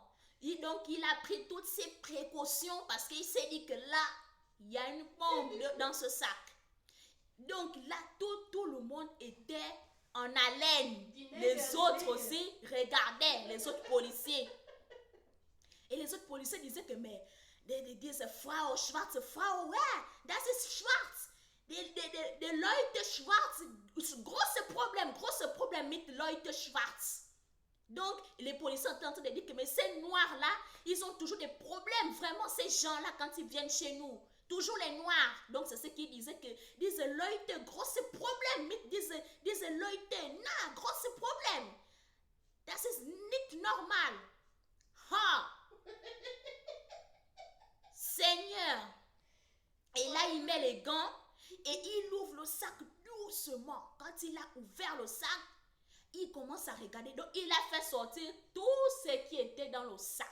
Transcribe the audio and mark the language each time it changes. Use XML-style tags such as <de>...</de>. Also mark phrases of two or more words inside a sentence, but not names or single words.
<fr>Donc, il a pris toutes ses précautions parce qu'il s'est dit que là, il y a une bombe dans ce sac. Donc, là, tout le monde était en haleine. Les autres aussi regardaient, les autres policiers. Et les autres policiers disaient que, mais,</fr> <de>diese Frau, schwarze Frau, ouais, das ist schwarz. Die Leute schwarz, große Problem mit Leute schwarz.</de> <fr>Donc, les policiers sont en train de dire que mais ces noirs-là, ils ont toujours des problèmes. Vraiment, ces gens-là, quand ils viennent chez nous, toujours les noirs. Donc, c'est ce qu'ils disaient que</fr> <de>diese Leute, große Problem mit diese Leute, na, große Problem. Das ist nicht normal. Ha!</de> <fr>Seigneur. Et là, il met les gants et il ouvre le sac doucement. Quand il a ouvert le sac, il commence à regarder. Donc, il a fait sortir tout ce qui était dans le sac.</fr>